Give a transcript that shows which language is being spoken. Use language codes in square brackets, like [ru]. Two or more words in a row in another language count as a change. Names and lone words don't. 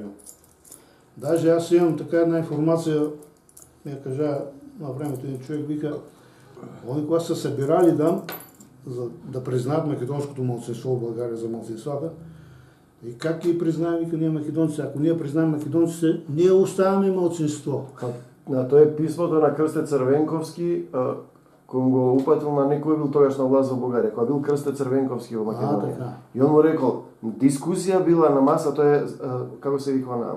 [bg] Даже аз имам така една информация, ми кажа на времето един човек, вика, они когато са събирали за да признаят македонското малцинство в България за малцинствата, и как ги признаем, вика, ние македонци. Ако ние признаем македонците, ние оставаме малцинство. [mk] Тоа е писмото на Крсте Црвенковски, кој го упатил на некој бил тогаш на власт во Бугарија, кој бил Крсте Црвенковски во Македонија. И он му рекол, дискусија била на маса, тоа е, како се виква на...